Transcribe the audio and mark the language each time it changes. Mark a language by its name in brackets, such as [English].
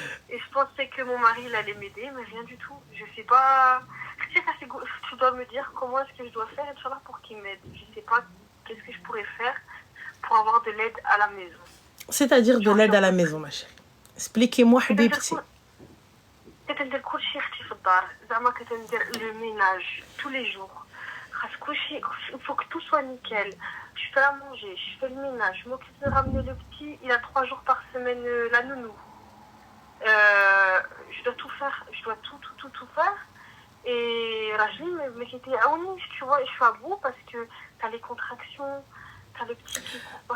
[French] Et je pensais que mon mari il allait m'aider, mais rien du tout. Je sais pas. Tu dois me dire comment est-ce que je dois faire, Inch'Allah, pour qu'il m'aide. Je sais pas qu'est-ce que je pourrais faire pour avoir de l'aide à la maison. C'est-à-dire de l'aide à la maison, ma chérie. Expliquez-moi, habibti. [Arabic] كتندير كلشي اختي في الدار زعما كتندير [French] le ménage tous les jours. [Arabic] خاص كلشي [French] il faut que tout soit nickel. Je fais à manger, je fais le ménage, je m'occupe de ramener le petit, il a 3 jours par semaine la nounou. Je dois tout faire, je dois tout faire. Et Rajli mais j'étais aouni, tu vois, et je suis à bout parce que t'as les contractions, t'as le petit qui court.